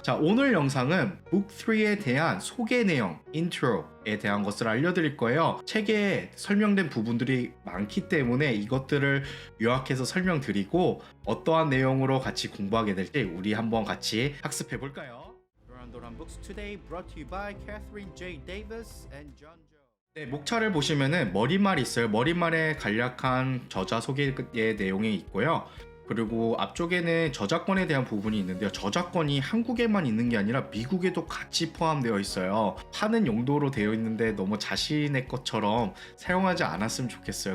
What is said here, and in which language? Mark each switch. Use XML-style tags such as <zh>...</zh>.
<ko>자, 오늘 영상은 Book 3에 대한 소개 내용, 인트로에 대한 것을 알려드릴 거예요. 책에 설명된 부분들이 많기 때문에 이것들을 요약해서 설명드리고 어떠한 내용으로 같이 공부하게 될지 우리 한번 같이 학습해 볼까요?</ko> <en>도란도란 Books Today brought to you by Catherine J. Davis and John Joe.</en> <ko>네, 목차를 보시면은 머릿말이 있어요. 머릿말에 간략한 저자 소개의 내용이 있고요. 그리고 앞쪽에는 저작권에 대한 부분이 있는데요. 저작권이 한국에만 있는 게 아니라 미국에도 같이 포함되어 있어요. 파는 용도로 되어 있는데 너무 자신의 것처럼 사용하지 않았으면 좋겠어요.</ko>